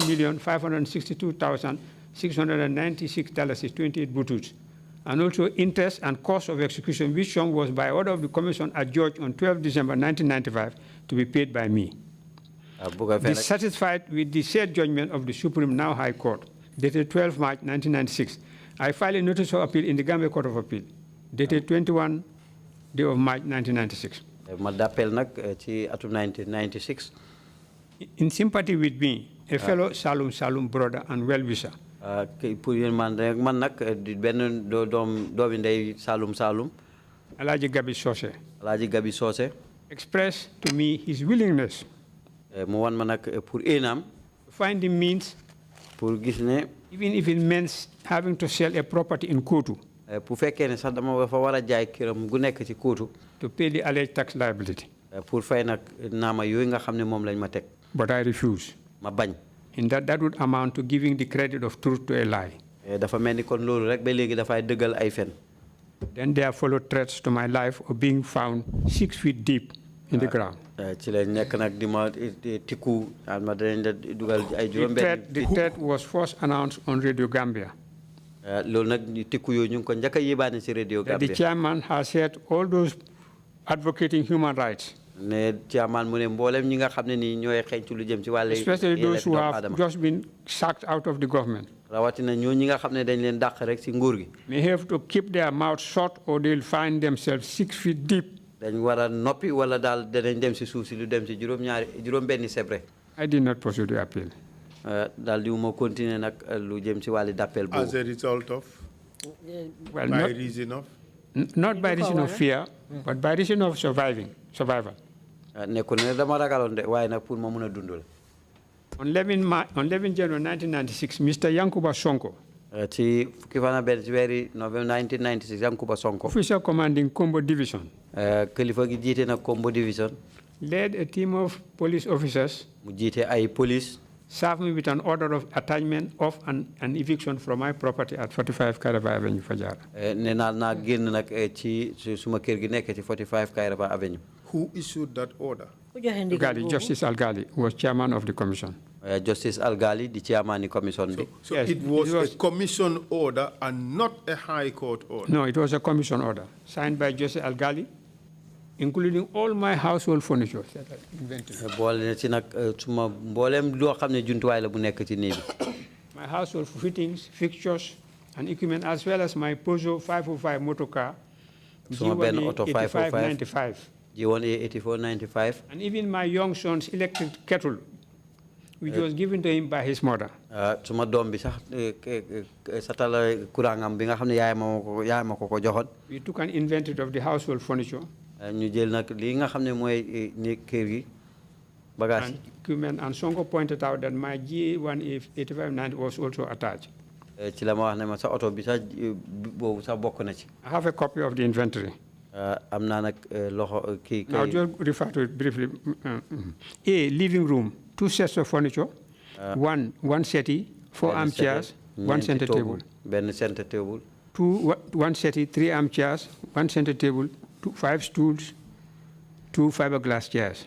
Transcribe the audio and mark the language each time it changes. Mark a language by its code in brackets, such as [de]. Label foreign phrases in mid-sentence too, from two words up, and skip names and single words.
[en] $1,562,696.28 butus, and also interest and cost of execution, which sum was by order of the Commission adjudged on 12 December 1995 to be paid by me. Dissatisfied with the said judgment of the Supreme now High Court, dated 12 March 1996, I filed a notice of appeal in the Gambia Court of Appeal, dated 21 day of March 1996. [wo] ma d'appel nag ci atum 1996. [en] In sympathy with me, a fellow Salum brother and well-wisher, [wo] pour yéen man nag di benn doomi ndey Salum [en] Alaji Gabi Sose, Alaaji Gabi Socé expressed to me his willingness [wo] mu wan ma nag pour éenam [en] to find the means, [wo] pour gis ne [en] even if it meant having to sell a property in Kotu, [wo] pour fekkee ne sax dama fa war a jaay këram gu nekk ci Kootu [en] to pay the alleged tax liability. [wo] pour fay nag naama yooyu nga xam ne moom lañ ma teg. [en] But I refuse. [wo] ma bañ. [en] In that would amount to giving the credit of truth to a lie. [wo] dafa mel ni kon loolu rek ba léegi dafay dëggal ay fen. [en] Then there followed threats to my life of being found 6 feet deep in the ground. [wo] ci la nekk nag di ma tikku ma danañ la dugal ay juróom-benn. [en] The threat was first announced on Radio Gambia. [wo] loolu nag tikku yooyu ñu ngi ko njëkk a yébaane ci Radio Gambia. [en] The chairman has said all those advocating human rights, [wo] ne chairman mu ne mboolem ñi nga xam ne nii ñooy xeeñtu lu jëm ci wàllu. [en] especially those who have just been sacked out of the government, [wo] rawatina ñoo ñi nga xam ne dañ leen dàq rek ci nguur gi. [en] may have to keep their mouths shut or they'll find themselves 6 feet deep. [wo] dañ war a noppi wala daal danañ dem ci suuf si lu dem ci juróom-benni sebre. [en] I did not pursue the appeal. [wo] daal di ma continuer nag lu jëm ci wàllu d'appel boobu. [en] As a result of? Well, By reason of? not by reason of fear, but by reason of survival. [wo] nekkul ne dama ragaloon de waaye nag pour ma mun a dund la. [en] On 11 January 1996, Mr. Yankuba Sonko, [wo] ci fukki fan ak benn ci weeri November 1996 Yankuba Sonko. [en] Officer commanding Combo Division. [wo] Kilifa gi jiite na Combo Division. [en] Led a team of police officers. [wo] Mu jiite ay police. [en] Served me with an order of attachment of an eviction from my property at 45 Kairaba Avenue, Fajara. [wo] Nee naa naa génn nag ci suma kër gi nekk ci 45 Kairaba Avenue. [en] Who issued that order? Algali, Justice Algali was chairman of the commission. Justice Algali, the chairman of the commission. So Yes, it was it was a commission order and not a high court order? No, it was a commission order signed by Justice Algali, including all my household furniture that I invented. My household fittings, fixtures, and equipment, as well as my Peugeot 505 motor car, G1 8595. G1 8495. And even my young son's electric kettle, which was given to him by his mother. [wo] Suma dom bi sax satala kurangam bi nga xamne yaay mako ko joxon. [en] We took an inventory of the household furniture. [wo] Ñu jël nak li nga xamne moy nek kër gi bagage [en] And equipment, and Sonko pointed out that my G1 8590 was also attached. [wo] Ci la ma wax ne ma sa auto bi sax bobu sax bokk na ci. [en] I have a copy of the inventory. [wo] Am na nak loxo ki [en] I'll just refer to it briefly. A living room, 2 sets of furniture, one settee, 4 armchairs, 1 center table. [wo] Ben [en] center table. 1 settee, 3 armchairs, 1 center table, 5 stools, 2 fiberglass chairs.